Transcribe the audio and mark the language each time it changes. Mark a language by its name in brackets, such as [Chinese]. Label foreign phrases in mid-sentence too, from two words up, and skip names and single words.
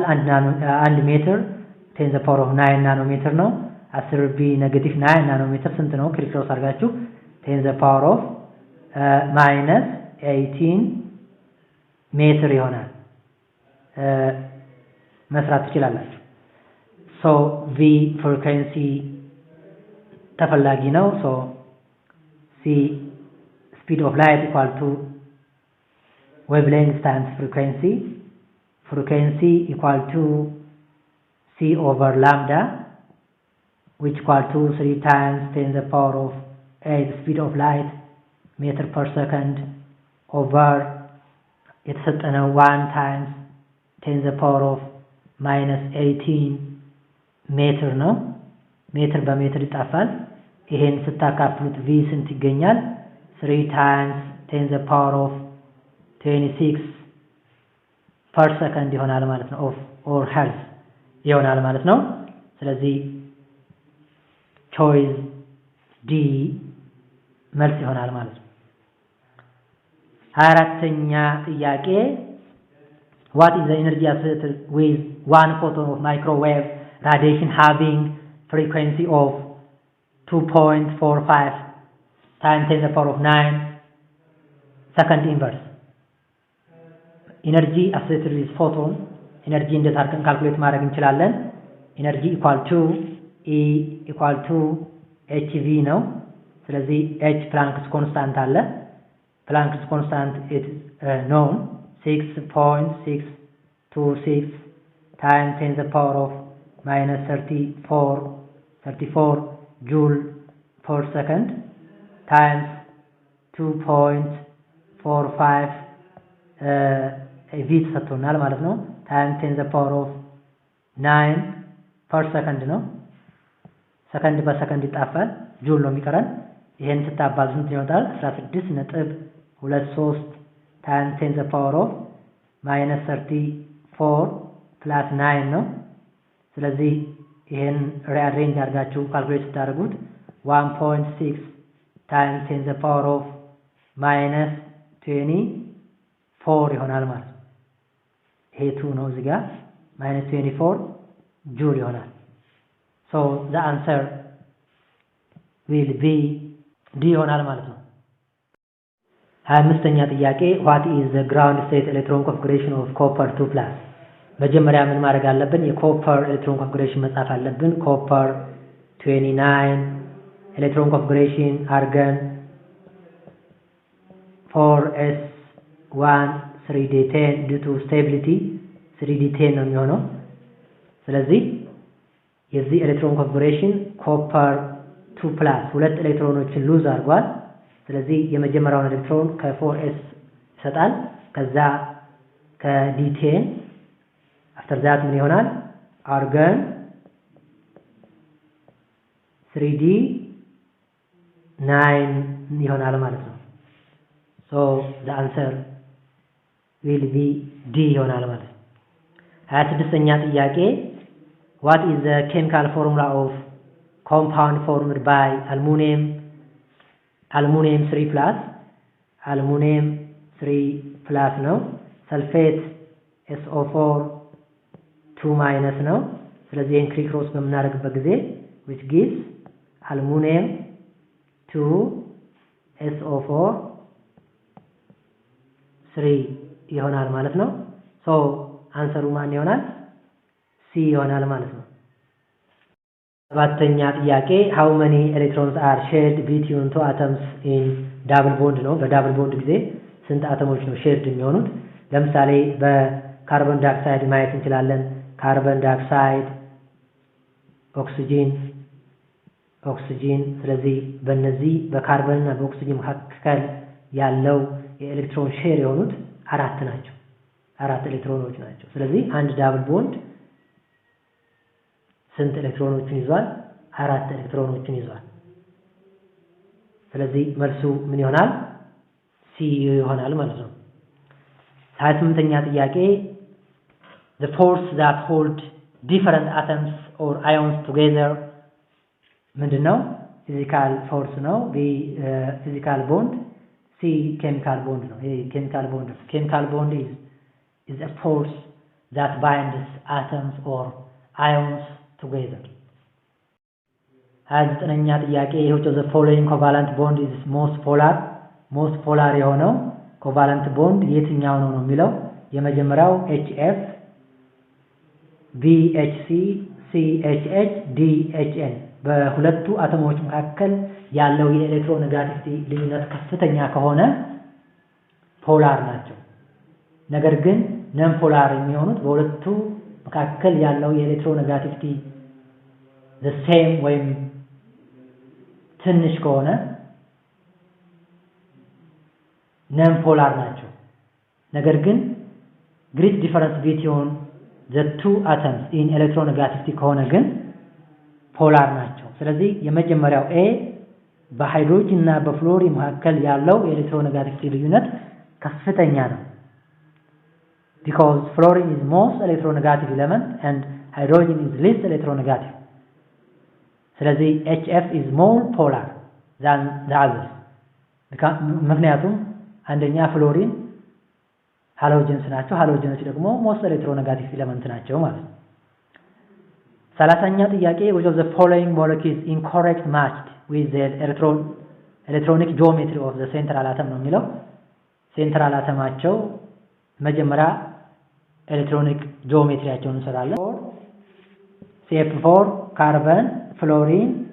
[Amharic] 1 ሜትር 10 [English] the power of [Amharic] 9 ናኖሜትር ነው። 10b ኔጌቲቭ 9 ናኖሜትር ስንት ነው? ክሪክሮስ አድርጋችሁ 10 the power of -18 ሜትር ይሆናል መስራት ትችላላችሁ። [English] so v frequency [Amharic] ተፈላጊ ነው። [English] so c speed of light equal to wavelength times frequency equal to c over lambda which equal to 3 times 10 the power of 8 speed of light meter per second over የተሰጠነው 1 times 10 the power of -18 [Amharic] ሜትር ነው። ሜትር በሜትር ይጣፋል። ይሄን ስታካፍሉት v ስንት ይገኛል? [English] 3 times 10 the power of 26 per second [Amharic] ይሆናል ማለት ነው። [English] or hertz [Amharic] ይሆናል ማለት ነው። ስለዚህ choice D መልስ ይሆናል ማለት ነው። 24ኛ ጥያቄ [English] what is the energy associated with one photon of microwave radiation having frequency of 2.45 times 10 the power of 9 second inverse energy associated with photon energy [Amharic] እንዴት አድርገን ካልኩሌት ማድረግ እንችላለን? [English] energy equal to E equal to hv [Amharic] ነው። ስለዚህ [English] h Planck's constant አለ። Planck's constant is known 6.626 times 10 the power of -34 joule per second times 2.45 [Amharic] v ተሰጥቶናል ማለት ነው። [English] times 10 the power of 9 per second [Amharic] ነው። ሰከንድ በሰከንድ ይጣፋል። ጁል ነው የሚቀረን። ይሄን ስታባዙ ስንት ይወጣል? [English] 16.23 times 10 the power of -34 plus 9 [Amharic] ነው። ስለዚህ ይሄን ሪአሬንጅ አድርጋችሁ ካልኩሌት ስታደርጉት [English] 1.6 times 10 the power of -24 [Amharic] ይሆናል ማለት ነው። ይሄ 2 ነው እዚህ ጋር -24 ጁል ይሆናል። [English] so the answer will be D [Amharic] ይሆናል ማለት ነው። 25ኛ ጥያቄ [English] what is the ground state electron configuration of copper 2+? [Amharic] መጀመሪያ ምን ማድረግ አለብን? የኮፐር ኤሌክትሮን ኮንፊግሬሽን መጻፍ አለብን። ኮፐር 29 ኤሌክትሮን ኮንፊግሬሽን አርገን 4s1 3d10 [English] due to stability [Amharic] 3d10 ነው የሚሆነው። ስለዚህ የዚህ ኤሌክትሮን ኮንፊግሬሽን ኮፐር 2+ ሁለት ኤሌክትሮኖችን ሉዝ አድርጓል። ስለዚህ የመጀመሪያውን ኤሌክትሮን ከ4s ይሰጣል። ከዛ ከd10 [English] after that [Amharic] ምን ይሆናል? [English] argon 3d9 [Amharic] ይሆናል ማለት ነው። [English] so the answer will be D [Amharic] ይሆናል ማለት ነው። 26ኛ ጥያቄ [English] what is the chemical formula of compound formed by aluminum [Amharic] 3+ aluminum 3+ ነው። sulfate SO4 2- ነው። ስለዚህ ይሄን ክሪክሮስ በምናደርግበት ጊዜ [English] which gives aluminum 2 SO4 3 [Amharic] ይሆናል ማለት ነው። so አንሰሩ ማን ይሆናል? C ይሆናል ማለት ነው። 7ኛ ጥያቄ [English] how many electrons are shared between two atoms in double bond [Amharic] ነው። በዳብል ቦንድ ጊዜ ስንት አተሞች ነው ሼርድ የሚሆኑት? ለምሳሌ በካርቦን ዳይኦክሳይድ ማየት እንችላለን። ካርቦን ዳይኦክሳይድ፣ ኦክሲጂን። ስለዚህ በእነዚህ በካርቦን እና በኦክሲጂን መካከል ያለው የኤሌክትሮን ሼር የሆኑት 4 ናቸው። 4 ኤሌክትሮኖች ናቸው። ስለዚህ አንድ ዳብል ቦንድ ስንት ኤሌክትሮኖችን ይዟል? 4 ኤሌክትሮኖችን ይዟል። ስለዚህ መልሱ ምን ይሆናል? C ይሆናል ማለት ነው። 28ኛ ጥያቄ [English] the force that hold different atoms or ions together ምንድነው? [Amharic] ፊዚካል ፎርስ ነው። B ፊዚካል ቦንድ፣ C ኬሚካል ቦንድ ነው። ይሄ ኬሚካል ቦንድ is [English] is a force that binds atoms or ions together. [Amharic] ሀያዘጠነኛ ጥያቄ [English] which of the following covalent bond is most polar የሆነው covalent bond [Amharic] የትኛው ነው የሚለው የመጀመሪያው [English] HF [Amharic] BHC CHH DHN በሁለቱ አተሞች መካከል ያለው የኤሌክትሮኔጋቲቪቲ ልዩነት ከፍተኛ ከሆነ ፖላር ናቸው። ነገር ግን ነን ፖላር የሚሆኑት በሁለቱ መካከል ያለው የኤሌክትሮኔጋቲቪቲ [English] the same [Amharic] ወይም ትንሽ ከሆነ ነን ፖላር ናቸው። ነገር ግን [English] great difference between the two atoms in electronegativity [Amharic] ከሆነ ግን ፖላር ናቸው። ስለዚህ የመጀመሪያው A በሃይድሮጅን እና በፍሎሪን መካከል ያለው የኤሌክትሮኔጋቲቪቲ ልዩነት ከፍተኛ ነው። [English] because fluorine is most electronegative element and hydrogen is least electronegative. ስለዚህ HF is more polar than the others. [Amharic] ምክንያቱም አንደኛ ፍሎሪን ሃሎጀንስ ናቸው፣ ሃሎጀኖች ደግሞ [English] most electronegative element [Amharic] ናቸው ማለት ነው። 30ኛ ጥያቄ [English] which of the following molecules incorrect matched with the electronic geometry of the central atom [Amharic] ነው የሚለው ሴንትራል አተማቸው መጀመሪያ ኤሌክትሮኒክ ጂኦሜትሪያቸውን እንሰራለን። CF4 ካርበን ፍሎሪን